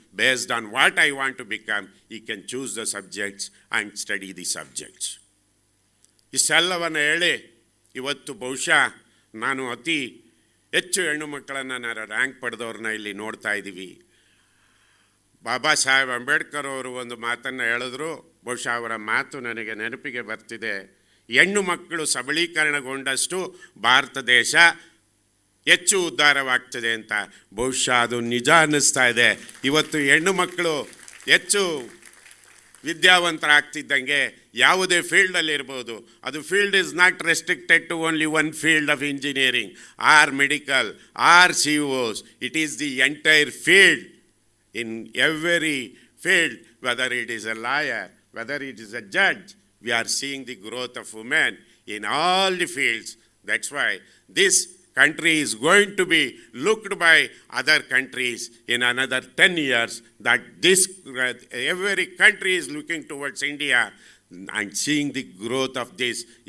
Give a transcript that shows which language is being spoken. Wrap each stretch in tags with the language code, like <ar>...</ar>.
<en>Based on what I want to become, he can choose the subjects and study the subjects.</en> <kn>ಇಷ್ಟೆಲ್ಲವನ್ನು ಹೇಳಿ ಇವತ್ತು ಬಹುಶಃ ನಾನು ಅತಿ ಹೆಚ್ಚು ಹೆಣ್ಣು ಮಕ್ಕಳನ್ನು ನಾನು ರ್ಯಾಂಕ್ ಪಡೆದವ್ರನ್ನ ಇಲ್ಲಿ ನೋಡ್ತಾ ಇದ್ದೀವಿ. ಬಾಬಾ ಸಾಹೇಬ್ ಅಂಬೇಡ್ಕರ್ ಅವರು ಒಂದು ಮಾತನ್ನು ಹೇಳಿದ್ರು, ಬಹುಶಃ ಅವರ ಮಾತು ನನಗೆ ನೆನಪಿಗೆ ಬರ್ತಿದೆ. ಹೆಣ್ಣು ಮಕ್ಕಳು ಸಬಲೀಕರಣಗೊಂಡಷ್ಟು ಭಾರತ ದೇಶ ಹೆಚ್ಚು ಉದ್ಧಾರವಾಗ್ತದೆ ಅಂತ. ಬಹುಶಃ ಅದು ನಿಜ ಅನ್ನಿಸ್ತಾ ಇದೆ. ಇವತ್ತು ಹೆಣ್ಣು ಮಕ್ಕಳು ಹೆಚ್ಚು ವಿದ್ಯಾವಂತರಾಗ್ತಿದ್ದಂಗೆ ಯಾವುದೇ ಫೀಲ್ಡಲ್ಲಿ ಇರ್ಬೋದು, ಅದು</kn> <en>Field is not restricted to only one field of engineering or medical or COs. It is the entire field. In every field, whether it is a lawyer, whether it is a judge, we are seeing the growth of women in all the fields. That's why this country is going to be looked by other countries in another 10 years, that this every country is looking towards India and seeing the growth of this.</en>